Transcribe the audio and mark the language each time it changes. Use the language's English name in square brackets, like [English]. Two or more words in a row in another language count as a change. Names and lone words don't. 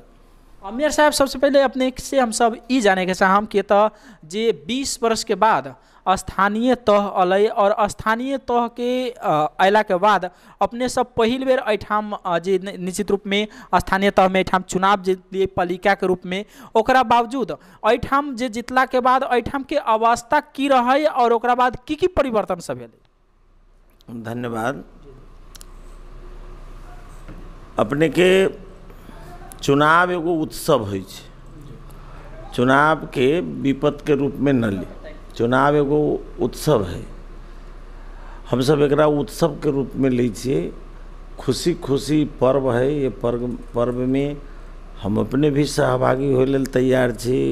[Maithili] मेयर साहब, सबसे पहले अपने से हम सब ई जाने के चाहम कि तो जे 20 वर्ष के बाद स्थानीय तह अलै और स्थानीय तह के अयला के बाद अपने सब पहिल बेर एहिठाम जे निश्चित रूप में स्थानीय तह में एहिठाम चुनाव जीतलिए पालिका के रूप में, ओकरा बावजूद एहिठाम जे जितला के बाद एहिठाम के अवस्था की रहे और ओकरा बाद की परिवर्तन सब भेलै? धन्यवाद। अपने के चुनाव एगो उत्सव होइ छै, चुनाव के विपत के रूप में न ली, चुनाव एगो उत्सव है। हम सब एकरा उत्सव के रूप में ले छिए, खुशी खुशी पर्व है। ये पर्व में हम अपने भी सहभागी होय लेल तैयार छी।